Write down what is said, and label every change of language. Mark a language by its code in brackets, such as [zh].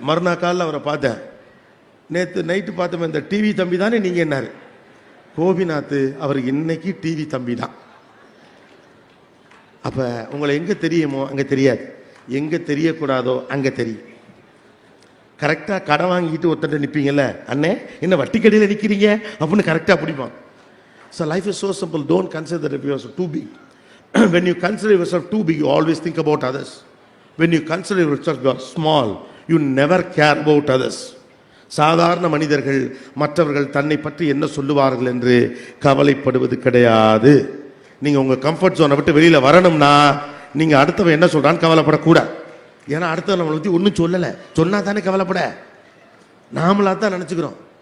[ta] மறுநாள் காலில் அவரை பார்த்தேன், நேற்று நைட்டு பார்த்தோமே இந்த டிவி தம்பி தானே நீங்கள் என்னாரு, கோபிநாத் அவருக்கு இன்னைக்கு டிவி தம்பி தான். அப்போ உங்களை எங்கே தெரியுமோ அங்கே தெரியாது, எங்கே தெரியக்கூடாதோ அங்கே தெரியும். கரெக்டாக கடை வாங்கிட்டு ஒருத்தட்ட நிற்பீங்கல்ல, அண்ணே என்ன வட்டி கடையில் நிற்கிறீங்க அப்படின்னு கரெக்டாக பிடிப்பான். [en] So life is so simple. Don't consider yourself too big. When you consider yourself too big, you always think about others. When you consider yourself small, you never care about others. [ta] சாதாரண மனிதர்கள் மற்றவர்கள் தன்னை பற்றி என்ன சொல்லுவார்கள் என்று கவலைப்படுவது கிடையாது. நீங்கள் உங்கள் கம்ஃபர்ட் ஜோனை விட்டு வெளியில் வரணும்னா நீங்கள் அடுத்தவன் என்ன சொல்கிறான்னு கவலைப்படக்கூடாது. ஏன்னா அடுத்தவன் நம்மளை பற்றி ஒன்றும் சொல்லலை, சொன்னால் தானே கவலைப்பட, நாமளாக தான் நினச்சிக்கிறோம்.